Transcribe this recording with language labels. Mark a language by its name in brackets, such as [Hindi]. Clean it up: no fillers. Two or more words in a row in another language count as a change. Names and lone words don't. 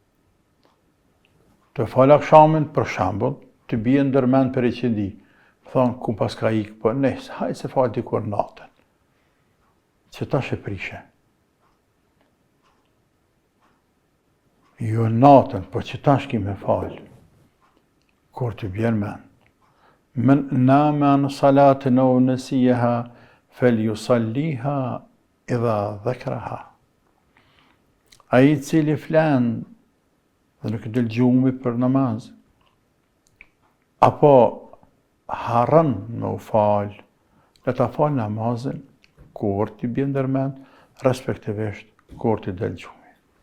[Albanian] Të falë akshamin, për shambull, të bie ndërmend për i qindi. Thonë, ku pas ka ikë, po nëjse, hajtë se falë dikur natën. Që tash e prishe. Jo natën, po që tash ki me falë. Kur të bjerë men. [Arabic] من نام عن صلاة أو نسيها فليصلها إذا ذكرها. [Albanian] A i cili flenë dhe nuk del gjumi për namaz, apo harën me u falë, le ta falë namazin, kur t'i bie ndërmend, respektivisht kur t'i del gjumi.